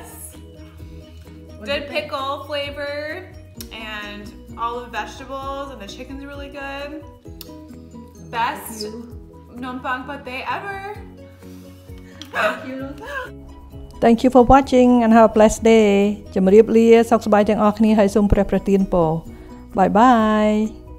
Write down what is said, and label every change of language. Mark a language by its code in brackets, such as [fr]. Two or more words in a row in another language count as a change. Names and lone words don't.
[en] Good pickle flavor, and all the vegetables, and the chicken's really good. Best numpang pate ever. Thank you. Thank you for watching and have a blessed day. [km] ជំរាបលាសុខសប្បាយទាំងអស់គ្នាហើយសូមព្រះប្រទានពរ. [en] Bye bye.